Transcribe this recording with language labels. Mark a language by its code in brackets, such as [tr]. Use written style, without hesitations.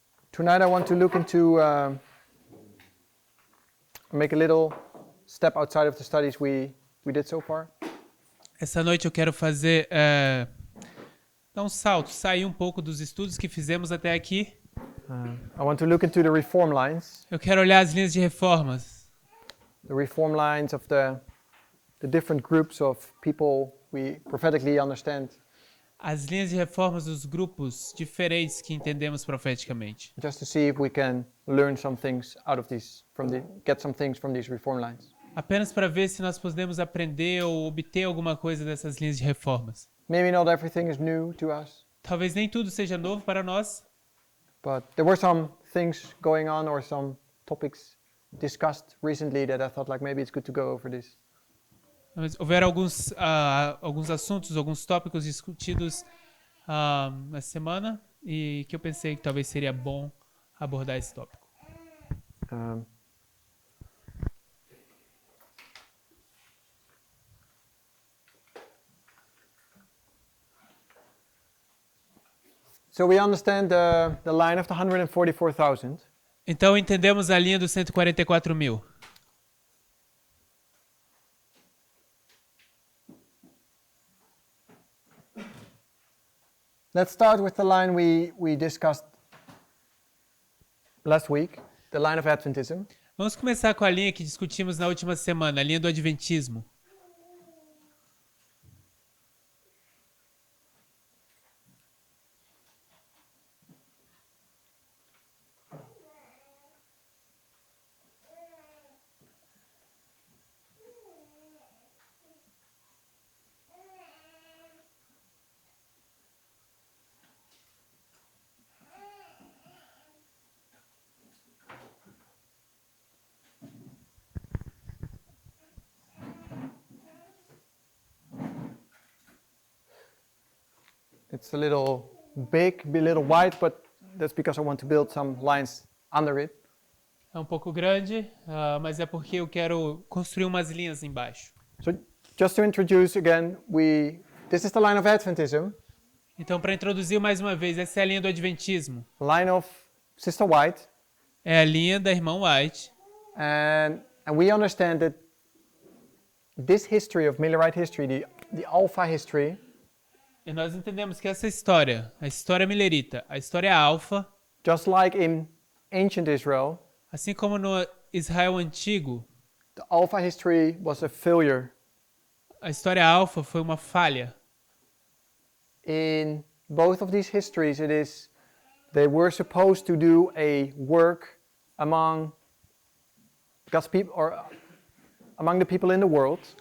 [en] Tonight I want to look into make a little step outside of the studies we did so far. [pt] Essa noite eu quero fazer dar um salto, sair um pouco dos estudos que fizemos até aqui. [en] I want to look into the reform lines. [pt] Eu quero olhar as linhas de reformas. [en] The reform lines of the different groups of people we prophetically understand. [pt] As linhas de reformas dos grupos diferentes que entendemos profeticamente. [en] Just to see if we can learn some things out of these, get some things from these reform lines. [pt] Apenas para ver se nós podemos aprender ou obter alguma coisa dessas linhas de reformas. [en] Maybe not everything is new to us. [pt] Talvez nem tudo seja novo para nós. [en] But there were some things going on or some topics discussed recently that I thought like maybe it's good to go over this. [pt] Mas houveram alguns assuntos, alguns tópicos discutidos na semana e que eu pensei que talvez seria bom abordar esse tópico. [en] So we understand the line of the 144,000. [pt] Então entendemos a linha dos 144.000. [en] Let's start with the line we discussed last week, the line of Adventism. [pt] Vamos começar com a linha que discutimos na última semana, a linha do Adventismo. [en] It's a little big, a little wide, but that's because I want to build some lines under it. [pt] É um pouco grande, mas é porque eu quero construir umas linhas embaixo. [en] So just to introduce again, this is the line of Adventism. [pt] Então, para introduzir mais uma vez, essa é a linha do Adventismo. [en] Line of Sister White. [pt] É a linha da irmã White. [en] And we understand that this history of Millerite history, the Alpha history, [pt] E nós entendemos que essa história, a história milerita, a história alfa, [en] just like in ancient Israel, [pt] assim como no Israel antigo, [en] the Alpha history was a failure. [pt] A história alfa foi uma falha. [en] In both of these histories, they were supposed to do a work among God's people or among the people in the world.